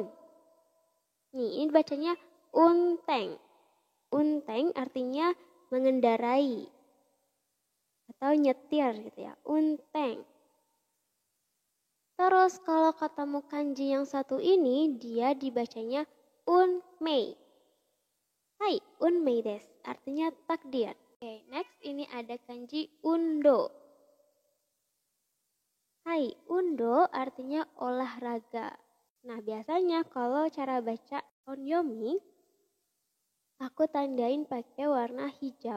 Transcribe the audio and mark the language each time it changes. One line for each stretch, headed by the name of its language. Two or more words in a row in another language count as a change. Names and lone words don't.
Indonesian: Nih, ini bacanya unteng. Unteng artinya mengendarai atau nyetir gitu ya, unteng. Terus kalau ketemu kanji yang satu ini, dia dibacanya unmei.
Japanese: はい、運命です,
Indonesian: artinya takdir. Oke, next ini ada kanji undo. Hai, undo artinya olahraga. Nah, biasanya kalau cara baca onyomi, aku tandain pakai warna hijau.